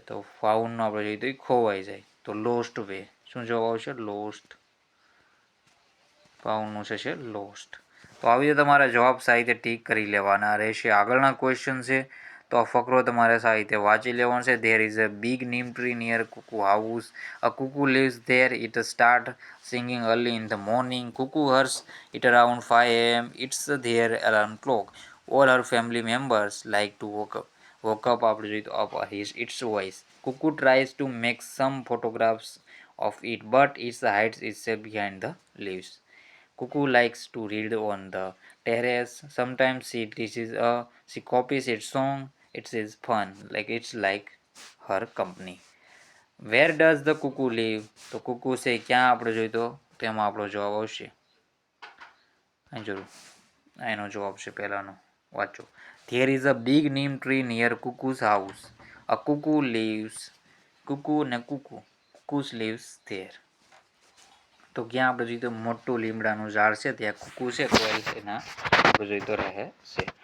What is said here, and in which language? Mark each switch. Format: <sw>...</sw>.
<gu>તો ફાઉન્ડનો આપણે જોઈએ તો એ ખોવાઈ જાય. તો લોસ્ટ વે. શું જવાબ આવશે? લોસ્ટ. ફાઉન્ડનું છે લોસ્ટ. તો આવી રીતે તમારે જવાબ સાહિત્ય ટીક કરી લેવાના રહેશે. આગળના ક્વેશ્ચન છે તો આ ફકરો તમારે સાહિત્ય વાંચી લેવાનો છે.</gu> <en>There is a big neem tree near Cuckoo house. A cuckoo lives there. It start singing early in the morning. Cuckoo hears it around 5 a.m. It's their alarm clock. All her family members like to woke up after its voice. Cuckoo tries to make some photographs of it, but it hides itself behind the leaves. Cuckoo likes to read on the terrace. Sometimes she copies its song. It is fun, it's like her company. Where does the cuckoo live.</en> <gu>તો કુકુ છે ક્યાં આપણે જોઈએ તો તેમાં આપણો જવાબ આવશે અહીં જોયું એનો જવાબ છે પહેલાનો. વાંચો.</gu> <en>There is a big neem tree near Cuckoo's house. A cuckoo lives.</en> <gu>કુકુ ને</gu> <en>Cuckoos lives there.</en> <gu>તો ક્યાં આપણે જોઈએ તો મોટું લીમડાનું ઝાડ છે ત્યાં કુકુ છે કોઈ એના આપણે જોઈએ તો રહે છે.</gu>